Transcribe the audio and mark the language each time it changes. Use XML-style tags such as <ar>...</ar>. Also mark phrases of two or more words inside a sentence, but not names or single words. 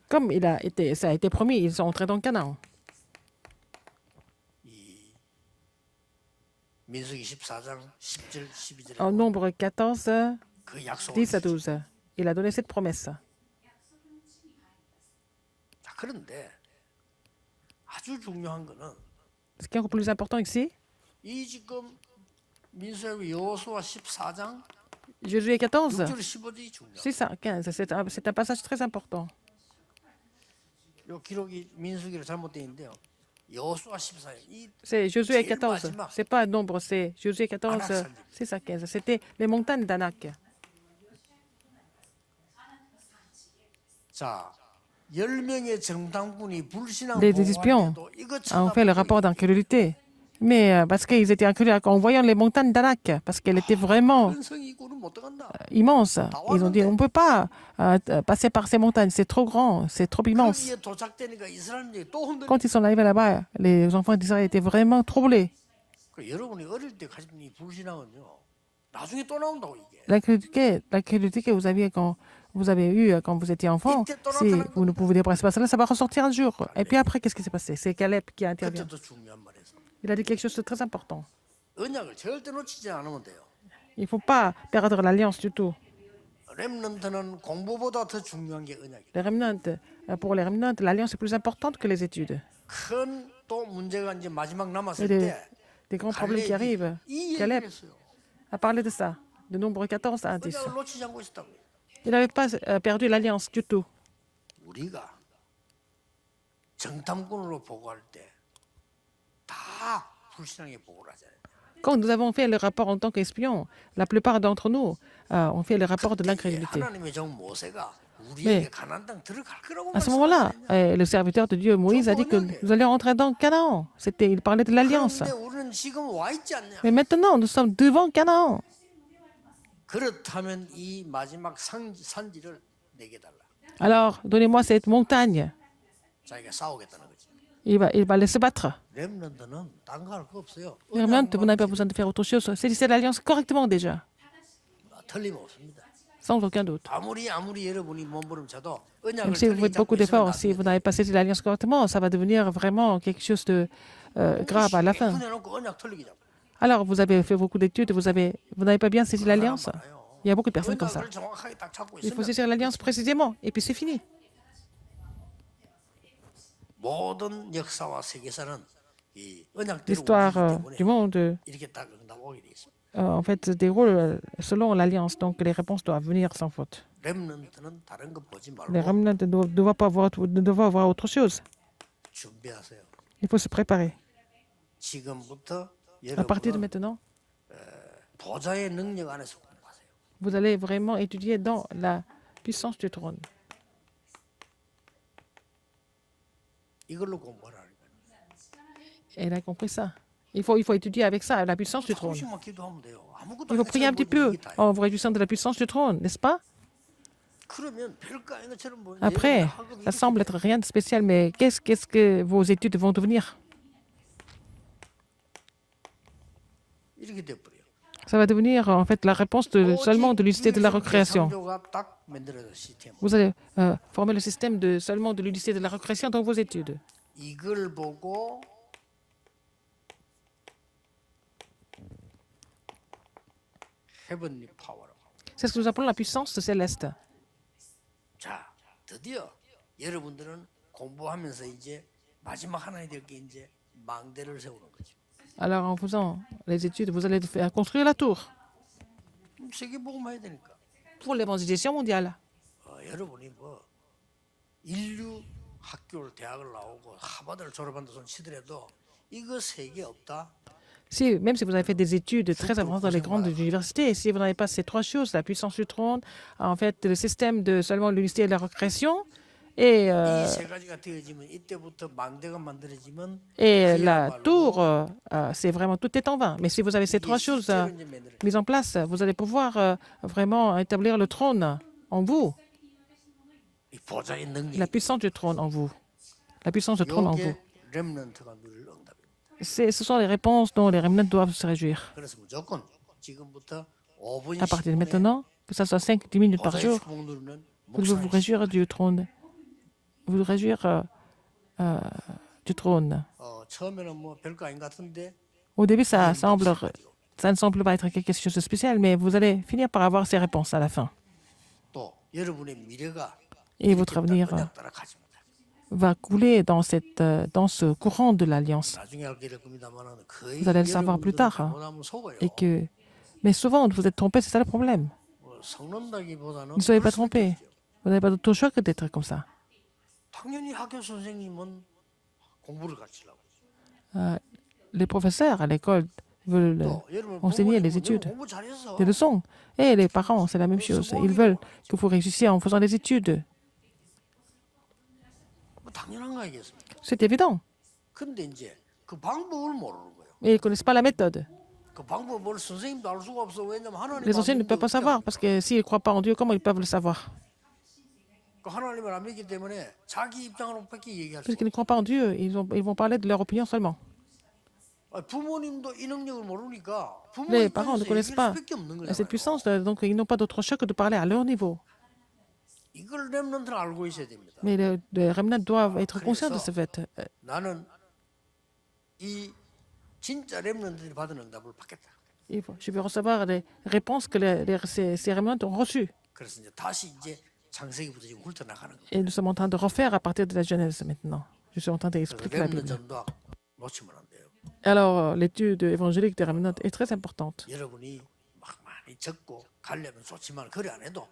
<fr>Comme ça a été promis, ils sont entrés dans Canaan.</fr> <ko>이 민수기 14장 10절 12절에</ko> <fr>En Nombre 14,</fr> <ko>그 약속을</ko> <fr>10 à 12, il a donné cette promesse.</fr> <ko>자, 그런데 아주 중요한 거는</ko> <fr>Ce qui est encore plus important ici,</fr> <ko>이 지금 민수기 여호수아 14장</ko> <fr>Josué 14,</fr> <ko>6절 15절이 중요해요.</ko> <fr>6 à 15, c'est un passage très important.</fr> <ko>이 기록이 민수기로 잘못되어 있는데요. 여호수아 14장 이</ko> <fr>C'est Josué</fr> <ko>제일</ko> <fr>14.</fr> <ko>마지막.</ko> <fr>C'est pas un nombre, c'est Josué 14, Anak 6 à 15. C'était les montagnes d'Anak.</fr> <ko>자, 10명의 정탐꾼이 불신앙</ko> <fr>Les</fr> <ko>보고할</ko> <fr>espions</fr> <ko>때도 이거</ko> <fr>ont fait le</fr> <ko>쳐다보고</ko> <fr>rapport d'incrédulité. Mais parce qu'ils étaient incrédules en voyant les montagnes d'Anak, parce qu'elles étaient vraiment</fr> <ko>이런 성이 있고는 못 들어간다.</ko> <fr>immenses. Ils ont dit, on ne peut pas passer par ces montagnes, c'est trop grand, c'est trop immense.</fr> <ko>거기에 도착되니까 이스라엘이 또 흔들려.</ko> <fr>Quand ils sont arrivés là-bas, les enfants d'Israël étaient vraiment troublés.</fr> <ko>그 여러분이 어릴 때 가진 이 불신앙은요. 나중에 또 나온다고 이게.</ko> <fr>L'incrédulité que vous aviez quand vous avez eu quand vous étiez enfant, si vous ne pouvez pas ça, ça va ressortir un jour. Et puis après, qu'est-ce qui s'est passé? C'est Caleb qui a intervenu.</fr> <ko>그때도 중요한 말이었어.</ko> <fr>Il a dit quelque chose de très important.</fr> <ko>언약을 절대 놓치지 않으면 돼요.</ko> <fr>Il ne faut pas perdre l'alliance du tout.</fr> <ko>렘넌트는 공부보다 더 중요한 게 언약이에요.</ko> <fr>Les remnants, pour les remnants, l'alliance est plus importante que les études.</fr> <ko>큰 또 문제가 이제 마지막 남았을</ko> <fr>Il y a</fr> <ko>때</ko> <fr>des grands problèmes qui arrivent.</fr> <ko>이 Caleb 얘기를 했어요.</ko> <fr>a parlé de ça, de Nombre 14 à 10.</fr> <ko>언약을 놓치지 않고 있었다고.</ko> <fr>Il n'avait pas perdu l'alliance du tout.</fr> <ko>우리가 정탐꾼으로 보고할 때 다 불신앙에 보고를 하잖아요.</ko> <fr>Quand nous avons fait le rapport en tant qu'espions, la plupart d'entre nous ont fait le rapport de l'incrédulité.</fr> <ko>하나님의 종 모세가 우리에게 가나안 땅 들어갈 거라고</ko> <fr>À ce moment-là, le serviteur de Dieu, Moïse, a dit que nous allions entrer dans Canaan. Il parlait de l'alliance.</fr> <ko>그런데 우리는 지금 와 있지 않냐?</ko> <fr>Mais maintenant, nous sommes devant Canaan.</fr> <ko>그렇다면 이 마지막 산지를 내게 달라.</ko> <fr>Alors, donnez-moi cette montagne.</fr> <ko>자기가 싸우겠다는 거지.</ko> <fr>Il va aller se battre.</fr> <ko>렘넌트는 딴 거 할 거 없어요.</ko> <fr>Les remnants, vous n'avez pas besoin de faire autre chose. Saisissez l'alliance correctement déjà,</fr> <ko>틀림없습니다.</ko> <fr>sans aucun doute.</fr> <ko>아무리 여러분이 몸부림쳐도</ko> <fr>Même</fr> <ko>언약을</ko> <fr>si vous faites</fr> <ko>틀리게</ko> <fr>beaucoup</fr> <ko>잡고 있으면</ko> <fr>d'efforts, si vous n'avez pas saisi l'alliance correctement, ça va devenir vraiment quelque chose de grave à la fin.</fr> <ko>해놓고 언약 틀리게 잡고.</ko> <fr>Alors, vous avez fait beaucoup d'études, vous n'avez pas bien saisi l'alliance. Il y a beaucoup de personnes comme ça.</fr> <ko>언약을 정확하게 딱 잡고</ko> <fr>Il faut</fr> <ko>있으면</ko> <fr>saisir l'alliance précisément, et puis c'est fini.</fr> <ko>모든 역사와 세계사는 이 언약대로</ko> <fr>L'histoire</fr> <ko>움직이기</ko> <fr>du</fr> <ko>때문에</ko> <fr>monde,</fr> <ko>이렇게 딱 응답 오게 돼 있습니다.</ko> <fr>en fait, se déroule selon l'alliance. Donc, les réponses doivent venir sans faute.</fr> <ko>렘넌트는 다른 거 보지</ko> <fr>Les</fr> <ko>말고</ko> <fr>remnants ne doivent pas avoir, ne doivent avoir autre chose.</fr> <ko>준비하세요.</ko> <fr>Il faut se préparer.</fr> <ko>지금부터</ko> <fr>À partir de</fr> <ko>여러분은</ko> <fr>maintenant,</fr> <ko>보좌의 능력 안에서 공부하세요.</ko> <fr>vous allez vraiment étudier dans la puissance du trône.</fr> <ko>이걸로 공부하라.</ko> <fr>Elle a compris ça. Il faut étudier avec ça, la puissance du trône.</fr> <ko>조금씩만 기도하면 돼요. 아무것도</ko> <fr>Il faut</fr> <ko>안</ko> <fr>prier un petit peu</fr> <ko>이게 다예요.</ko> <fr>en vous réjouissant de la puissance du trône, n'est-ce pas?</fr> <ko>그러면 별거 아닌 것처럼 보이는데</ko> <fr>Après,</fr> <ko>여러분의 학업이</ko> <fr>ça semble être rien de spécial, mais qu'est-ce que vos études vont devenir?</fr> <ko>이렇게 돼버려요.</ko> <fr>Ça va devenir en fait la réponse seulement de l'unité de la recréation.</fr> <ko>창조가 딱 만들어진 시스템.</ko> <fr>Vous allez former le système seulement de l'unité de la recréation dans vos études.</fr> <ko>이걸 보고</ko> <en>heavenly power.</en> <fr>C'est ce que nous appelons la puissance céleste.</fr> <ko>자, 드디어 여러분들은 공부하면서 이제 마지막 하나님 될 게 이제 망대를 세우는 거죠.</ko> <fr>Alors en faisant les études, vous allez faire construire la tour</fr> <ko>세계 복음화 해야 되니까.</ko> <fr>pour l'évangélisation mondiale.</fr> <ko>여러분이 뭐 인류 학교를 대학을 나오고 하버드를 졸업한다 손 치더라도 이거 세계 없다.</ko> <fr>Si, même si vous avez fait des études très avancées dans les grandes universités, si vous n'avez pas ces trois choses, la puissance du trône, en fait, le système de seulement l'unité de la recréation et,</fr> <ko>이 세 가지가 되어지면 이때부터 망대가 만들어지면</ko> <fr>la tour, c'est vraiment tout est en vain. Mais si vous avez ces trois choses</fr> <ko>실제로 이제 만들어요.</ko> <fr>mises en place, vous allez pouvoir vraiment établir le trône en vous,</fr> <ko>이 보좌의 능력.</ko> <fr>la puissance du trône en vous, la puissance du trône en vous.</fr> <ko>이게 렘넌트가 누릴 응답입니다.</ko> <fr>Ce sont les réponses dont les remnants doivent se réjouir.</fr> <ko>그래서 무조건 지금부터 5분</ko> <fr>À partir de</fr> <ko>10분에</ko> <fr>maintenant, que ce soit 5-10 minutes par</fr> <ko>보좌의</ko> <fr>jour,</fr> <ko>주먹 누르는</ko> <fr>vous devez vous</fr> <ko>목사님.</ko> <fr>réjouir du trône. Vous réjouir du trône.</fr> <ko>처음에는 뭐 별거 아닌 것 같은데</ko> <fr>Au début, ça ne semble pas être quelque chose de spécial, mais vous allez finir par avoir ces réponses à la fin.</fr> <ko>또 여러분의 미래가</ko> <fr>Et votre avenir</fr> <ko>언약 따라 가집니다.</ko> <fr>va couler dans ce courant de l'Alliance.</fr> <ko>나중에 알게 될 겁니다만은 거의</ko> <fr>Vous allez le savoir plus tard.</fr> <ko>잘못하면 속아요.</ko> <fr>Mais souvent, vous êtes trompé, c'est ça le problème.</fr> <ko>뭐 속는다기보다는</ko> <fr>Ne soyez pas</fr> <ko>그럴 수밖에</ko> <fr>trompé.</fr> <ko>없죠.</ko> <fr>Vous n'avez pas d'autre choix que d'être comme ça.</fr> <ko>당연히 학교 선생님은 공부를 가르치려고.</ko> <fr>Les professeurs à l'école veulent</fr> <ko>또 여러분</ko> <fr>enseigner les</fr> <ko>부모님은</ko> <fr>études,</fr> <ko>너무 공부 잘해서</ko> <fr>des leçons. Et les parents, c'est la même chose. Ils veulent que vous réussissiez en faisant des études.</fr> <ko>뭐 당연한 거 아니겠습니까?</ko> <fr>C'est évident.</fr> <ko>근데 이제 그 방법을 모르는 거예요.</ko> <fr>Mais ils ne connaissent pas la méthode.</fr> <ko>그 방법을 선생님도 알 수가 없어. 왜냐면 하나님</ko> <fr>Les enseignants ne peuvent pas savoir, parce que s'ils ne croient pas en Dieu, comment ils peuvent le savoir?</fr> <ko>그 하나님을 안 믿기 때문에 자기 입장으로밖에 얘기할 수</ko> <fr>Parce qu'ils ne croient pas en Dieu, ils vont parler de leur opinion seulement.</fr> <ko>없어요. 부모님도 이 능력을 모르니까 부모</ko> <fr>Les parents ne</fr> <ko>입장에서</ko> <fr>connaissent</fr> <ko>얘기할</ko> <fr>pas</fr> <ko>수밖에 없는</ko> <fr>cette</fr> <ko>거잖아요.</ko> <fr>puissance, donc ils n'ont pas d'autre choix que de parler à leur niveau.</fr> <ko>이걸 렘넌트는 알고 있어야 됩니다.</ko> <fr>Mais les remnants doivent être conscients de ce fait.</fr> <ko>나는 이 진짜 렘넌트들이 받은 응답을 받겠다.</ko> <fr>Je vais recevoir les réponses que ces remnants ont reçues.</fr> <ko>그래서 이제 다시 이제 창세기부터 지금 훑어 나가는 거예요.</ko> <fr>Et nous sommes en train de refaire à partir de la Genèse maintenant. Je suis en train</fr> <ko>그래서</ko> <fr>d'expliquer la</fr> <ko>렘넌트</ko> <fr>Bible.</fr> <ko>전도학 놓치면 안 돼요.</ko> <fr>Alors, l'étude évangélique des remnants est très importante.</fr> <ko>여러분이 막 많이 적고 가려면 좋지만 그래 안 해도</ko>